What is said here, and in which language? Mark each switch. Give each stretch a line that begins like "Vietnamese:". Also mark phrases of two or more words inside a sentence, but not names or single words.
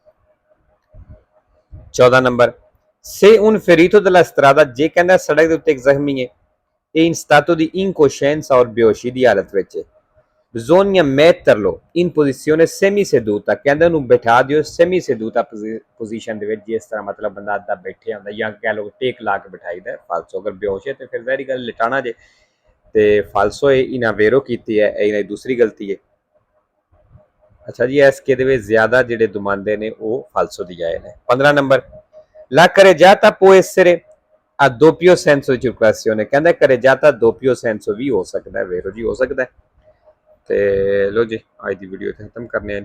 Punjabi: 14 ਨੰਬਰ
Italian: se un ferito della strada
Punjabi: ਜੇ ਕਹਿੰਦਾ ਸੜਕ ਦੇ ਉੱਤੇ ਇੱਕ ਜ਼ਖਮੀ ਹੈ ਇਹ
Italian: in stato di incoscienza
Punjabi: ਔਰ ਬੇਹੋਸ਼ੀ ਦੀ ਹਾਲਤ ਵਿੱਚ ਹੈ
Italian: bisogna metterlo in posizione semiseduta
Punjabi: ਕਹਿੰਦੇ ਉਹਨੂੰ ਬਿਠਾ ਦਿਓ
Italian: semi seduta
Punjabi: ਪੋਜੀਸ਼ਨ ਦੇ ਵਿੱਚ ਜਿਸ ਤਰ੍ਹਾਂ ਮਤਲਬ ਬੰਦਾ ਅੱਧਾ ਬੈਠਿਆ ਹੁੰਦਾ ਜਾਂ ਕਹਿ ਲਓ ਟੇਕ ਲਾ ਕੇ ਬਿਠਾਈਦਾ ਫਾਲਸੋ ਅਗਰ ਬੇਹੋਸ਼ ਹੈ ਤੇ ਫਿਰ ਜ਼ਾਹਿਰ ਗੱਲ ਲਿਟਾਣਾ ਜੇ ਤੇ ਫਾਲਸੋ ਇਹਨਾਂ ਵੇਰੋ ਕੀਤੀ ਹੈ ਇਹ ਦੂਸਰੀ ਗਲਤੀ ਹੈ। ਅੱਛਾ ਜੀ ਇਸ ਕੇ ਦੇ ਵਿੱਚ ਜ਼ਿਆਦਾ ਜਿਹੜੇ ਦੁਮਾਂਦੇ ਨੇ ਉਹ ਫਾਲਸੋ ਦੀ ਆਏ ਨੇ। 15 ਨੰਬਰ
Italian: la carreggiata può essere a doppio senso di circolazione
Punjabi: ਕਹਿੰਦਾ
Italian: carreggiata doppio senso
Punjabi: ਵੀ ਹੋ ਸਕਦਾ ਹੈ ਵੇਰੋ ਜੀ ਹੋ ਸਕਦਾ ਹੈ। ਤੇ ਲੋ ਜੀ ਅੱਜ ਦੀ ਵੀਡੀਓ ਇੱਥੇ ਖਤਮ ਕਰਨੇ ਆ।